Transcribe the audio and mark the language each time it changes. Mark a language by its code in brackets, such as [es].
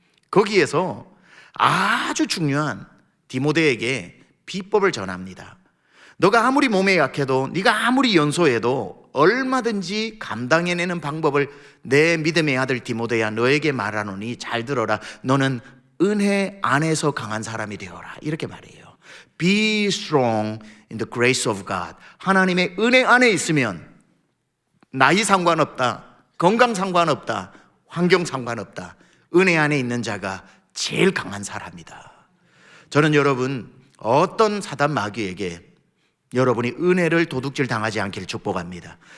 [ko] 거기에서 아주 중요한 디모데에게 비법을 전합니다. 너가 아무리 몸에 약해도 네가 아무리 연소해도 얼마든지 감당해내는 방법을 내 믿음의 아들 디모데야 너에게 말하노니 잘 들어라. 너는 은혜 안에서 강한 사람이 되어라. 이렇게 말해요. [en] Be strong in the grace of God. [ko] 하나님의 은혜 안에 있으면 나이 상관없다, 건강 상관없다, 환경 상관없다. 은혜 안에 있는 자가 제일 강한 사람이다. 저는 여러분 어떤 사단 마귀에게 여러분이 은혜를 도둑질 당하지 않기를 축복합니다.